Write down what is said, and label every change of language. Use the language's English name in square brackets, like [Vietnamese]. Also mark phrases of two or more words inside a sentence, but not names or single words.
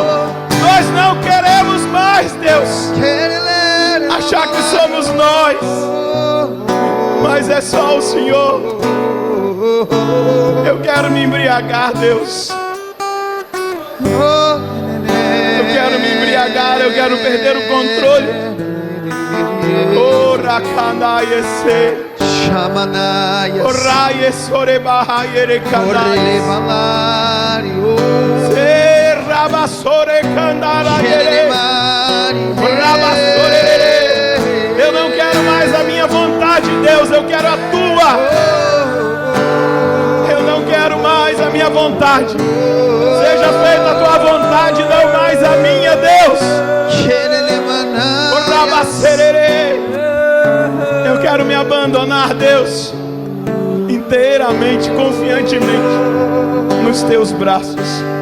[Portuguese] Nós não queremos mais, Deus, achar que somos nós, mas é só o Senhor. Eu quero me embriagar, Deus. Eu quero me embriagar, eu quero perder o controle. Rakandayese. Shamanaya Oraye sorebahayere kandayes. Serabasore kandayere. Eu não quero mais a minha vontade, Deus, eu quero a Tua. Eu não quero mais a minha vontade. Seja feita a Tua vontade, não mais a minha, Deus. Eu quero me abandonar, Deus, inteiramente, confiantemente nos Teus braços.